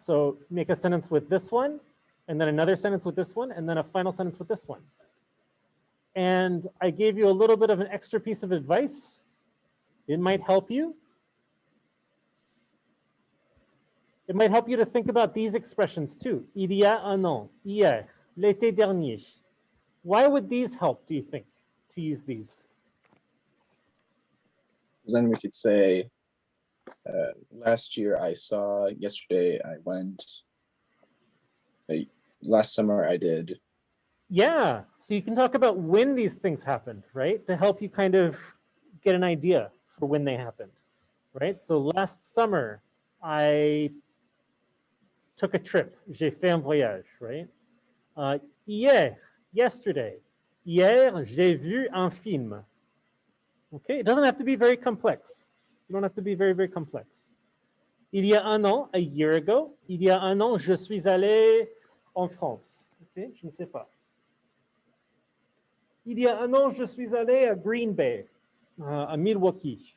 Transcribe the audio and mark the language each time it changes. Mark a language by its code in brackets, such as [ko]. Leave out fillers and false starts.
[en] So make a sentence with this one, and then another sentence with this one, and then a final sentence with this one. And I gave you a little bit of an extra piece of advice. It might help you. It might help you to think about these expressions too. [fr] Il y a un an, hier, l'été dernier. [en] Why would these help, do you think, to use these? Then we could say, last year I saw, yesterday I went, last summer I did. Yeah, so you can talk about when these things happened, right? To help you kind of get an idea for when they happened, right? So last summer, I took a trip. [fr] J'ai fait un voyage, right? Hier, [en] yesterday. [fr] Hier, j'ai vu un film. [en] Okay, it doesn't have to be very complex. You don't have to be very, very complex. [fr] Il y a un an, [en] a year ago, [fr] il y a un an, je suis allé en France. Okay, je ne sais pas. Il y a un an, je suis allé à Green Bay, à Milwaukee.